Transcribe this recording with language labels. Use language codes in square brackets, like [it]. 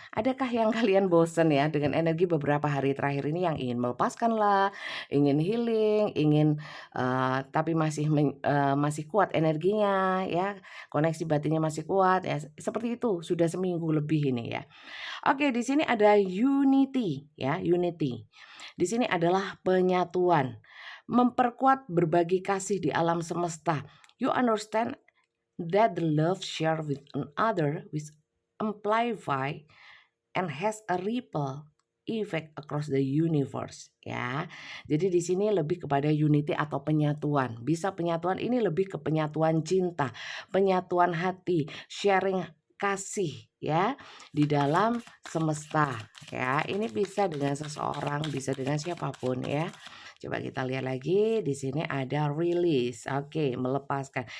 [id] Adakah yang kalian bosen ya dengan energi beberapa hari terakhir ini yang ingin melepaskan lah, ingin healing, ingin tapi masih kuat energinya ya, koneksi batinnya masih kuat ya. Seperti itu sudah seminggu lebih ini ya. Oke, di sini ada unity ya, unity. Di sini adalah penyatuan, memperkuat berbagi kasih di alam semesta. [en] You understand that the love shared with another with amplify and has a ripple effect across the universe ya. [id] Jadi di sini lebih kepada unity atau penyatuan. Bisa penyatuan ini lebih ke penyatuan cinta, penyatuan hati, sharing kasih ya di dalam semesta ya. Ini bisa dengan seseorang, bisa dengan siapapun ya. Coba kita lihat lagi, di sini ada release. Oke, melepaskan.